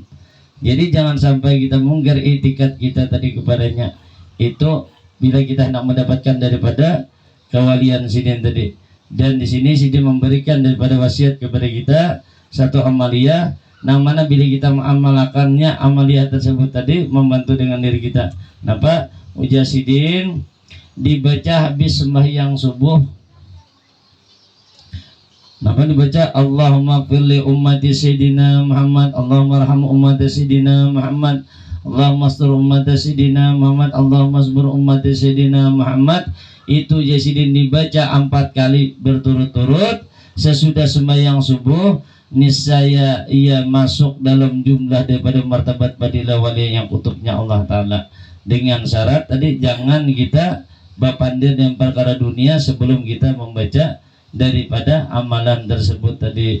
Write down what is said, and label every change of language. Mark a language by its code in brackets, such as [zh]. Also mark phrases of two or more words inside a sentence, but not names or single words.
[bjn] Jadi jangan sampai kita mungkir itikat kita tadi kepadanya. Itu bila kita hendak mendapatkan daripada kewalian Sidin tadi. Dan di sini Sidin memberikan daripada wasiat kepada kita satu amalia, yang mana bila kita mengamalkannya amalia tersebut tadi membantu dengan diri kita. Kenapa? Ujar Sidin dibaca habis sembahyang subuh. [id] Kenapa dibaca [ar] اللهم اغفر لأمة سيدنا محمد، اللهم ارحم أمة سيدنا محمد، اللهم استر أمة سيدنا محمد، اللهم اجبر أمة سيدنا محمد. [bjn] itu Yasin dibaca 4 kali berturut-turut sesudah sembahyang subuh, niscaya ia masuk dalam jumlah daripada martabat fadilah wali yang kutubnya Allah Ta'ala. Dengan syarat tadi jangan kita bapandir dengan perkara dunia sebelum kita membaca daripada amalan tersebut tadi.